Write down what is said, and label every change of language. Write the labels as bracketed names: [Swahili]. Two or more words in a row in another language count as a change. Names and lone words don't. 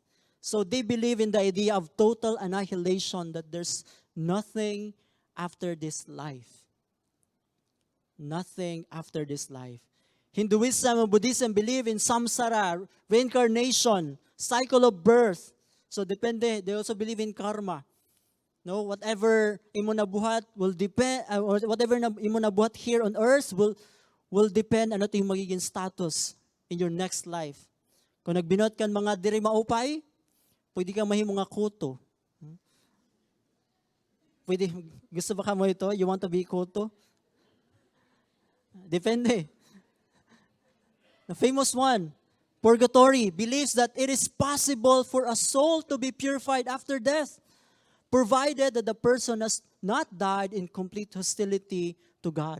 [English] So they believe in the idea of total annihilation, that there's nothing after this life. Nothing after this life. Hinduism and Buddhism believe in samsara, reincarnation, cycle of birth. So depende, they also believe in karma. No, whatever [Waray] imo nabuhat [English] will depend, or whatever [Waray] imo nabuhat [English] here on earth will depend [Filipino] ano yung magiging [English] status in your next life. [Waray] Kung nagbinot kan mga diri maupay, pwede kang mahimo nga kuto. Pwede, gusto ba ka mo ito? [English] You want to be kuto? Depende. The famous one, purgatory, believes that it is possible for a soul to be purified after death, provided that the person has not died in complete hostility to God.